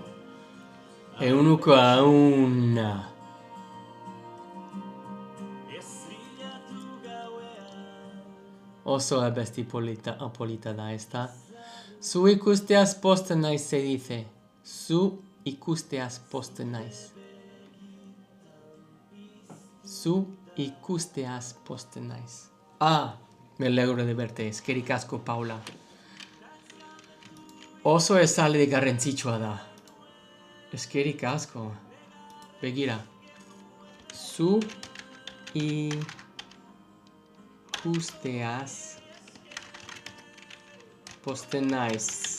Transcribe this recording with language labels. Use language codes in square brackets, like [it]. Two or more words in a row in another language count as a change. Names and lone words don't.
[eu] Eunuko auna. Oso abesti polita da esta. Zu ikusteaz posten naiz [es] se dice. [eu] Zu ikusteaz posten naiz. Zu ikusteaz posten naiz. [es] Me alegro de verte. [eu] Eskerrik asko, Paula. Oso esaldi garrantzitsua da. Eskerrik asko. Begira. Zu ikusteaz posten naiz.